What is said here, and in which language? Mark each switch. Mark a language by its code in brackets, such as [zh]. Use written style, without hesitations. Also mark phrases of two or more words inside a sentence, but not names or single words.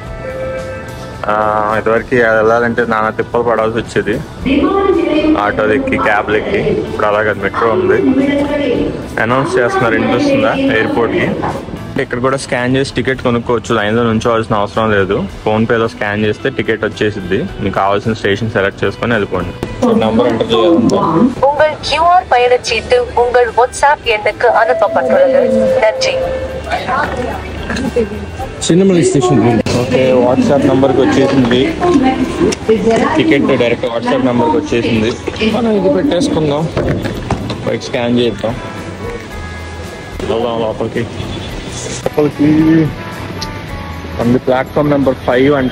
[te] ఇదివరకు వెళ్ళాలంటే నానా తిప్పలు పడాల్సి వచ్చేది, ఆటోలు ఎక్కి క్యాబ్లు ఎక్కి. ఇప్పుడు అలాగే మెట్రో ఉంది. అనౌన్స్ చేస్తున్నారు, వినిపిస్తుందా ఎయిర్పోర్ట్కి. ఇక్కడ కూడా స్కాన్ చేసి టికెట్ కొనుక్కోవచ్చు. లైన్లో నుంచోవాల్సిన అవసరం లేదు. ఫోన్పేలో స్కాన్ చేస్తే టికెట్ వచ్చేసిద్ది. మీకు కావాల్సిన [en] station select [te] చేసుకొని వెళ్ళిపోండి. [en] number enter [te] చేయాలంటే [ta] உங்கள் QR பயணச்சீட்டு உங்கள் WhatsApp எண்ணுக்கு அனுப்பப்பட்டுள்ளது. நன்றி. [te] చిన్నమల్లి స్టేషన్. ఓకే, వాట్సాప్ నెంబర్కి వచ్చేసింది టికెట్. [en] direct WhatsApp number [te] వచ్చేసింది. మనం ఇది పెట్టేసుకుందాం, [en] bike scan [te] చేద్దాం, వెళ్దాం లోపలికి. ఉంది [en] platform number [te] 5 అంట.